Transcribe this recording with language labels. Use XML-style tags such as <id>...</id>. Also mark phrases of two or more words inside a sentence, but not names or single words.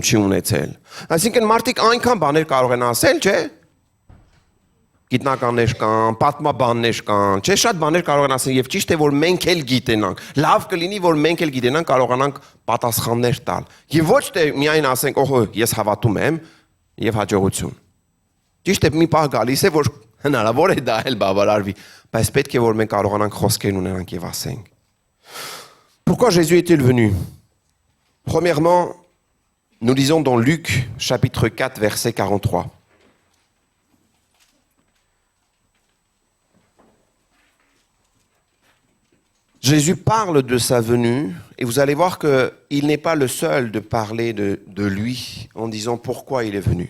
<hy>չի ունեցել։ Այսինքն մարդիկ այնքան բաներ կարող են ասել, չէ՞։ Գիտնականներ կան, պատմաբաններ կան, չէ՞, շատ բաներ կարող են ասել եւ ճիշտ է որ մենք էլ գիտենանք։ Լավ կլինի որ մենք էլ գիտենանք, կարողանանք պատասխաններ տալ։ Եվ ոչ թե միայն ասենք, օհո, ես հավատում եմ եւ հաջողություն։ Ճիշտ է մի պահ գալիս է որ հնարավոր է դա էլ բավարարվի, բայց պետք է որ մենք կարողանանք խոսքեր ունենանք եւ ասենք։</hy> <fr>Pourquoi Jésus est-il venu? Premièrement, nous lisons dans Luc, chapitre 4, verset 43. Jésus parle de sa venue, et vous allez voir qu'il n'est pas le seul de parler de lui en disant pourquoi il est venu.</fr>